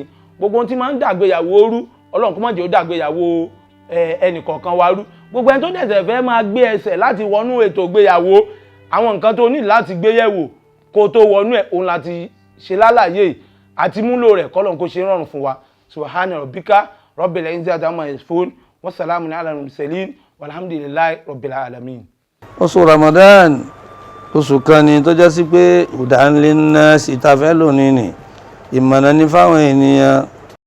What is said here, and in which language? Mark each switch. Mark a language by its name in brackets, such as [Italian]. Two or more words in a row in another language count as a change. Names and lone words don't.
[Yoruba] Gbogbo ohun tí máa ń dàgbéyàwó rú, Ọlọ́run kó má jẹ́ ó dàgbéyàwó ẹnì kọ̀ọ̀kan wa rú. Gbogbo ẹni tó dẹ̀sẹ̀ fẹ́ máa gbé ẹsẹ̀ láti wọnú ètò ìgbéyàwó àwọn nǹkan tó ní láti gbé yẹ̀wò kó tó wọnú ẹ̀ òun láti ṣe lálàyé àti múlò rẹ̀ kọ́lọ́n kó ṣe rọrùn fún wa [Arabic] سبحان ربك رب العزة عما يصفون وسلام على المرسلين والحمد لله رب العالمين. [Yoruba] oṣù Ramadan oṣù kan ni tó jẹ́ sí pé [Arabic] هدى للناس [Yoruba] ìtafẹ́ lónìí ni ìmọ̀nà ní fáwọn ènìyàn